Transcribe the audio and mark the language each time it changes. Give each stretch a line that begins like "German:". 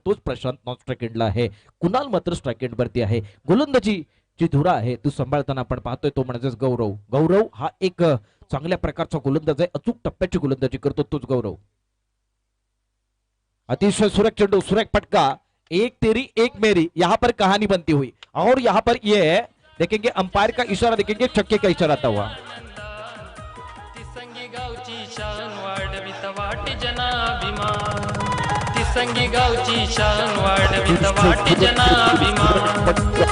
Marathi: तोच Prashant non strike एंडला आहे. कुणाल मात्र स्ट्राइक एंड वरती आहे. गोलंदाजी जी धुरा आहे ती सांभाळताना आपण पाहतोय तो म्हणजेच गौरव हा एक चांगल्या प्रकारचा गोलंदाज आहे. अचूक टप्प्याची गोलंदाजी करतो तोच गौरव. अतिशय सुरेख चेंडू, सुरेख पटका.
Hindi: एक तेरी एक मेरी, यहाँ पर कहानी बनती हुई और यहाँ पर ये देखेंगे अंपायर का इशारा, देखेंगे छक्के का इशारा आता हुआ.
Marathi: तिसंगी गावची शान वाढवित वाटे जनाभिमान. तिसंगी गावची शान वाढवित वाटे जनाभिमान.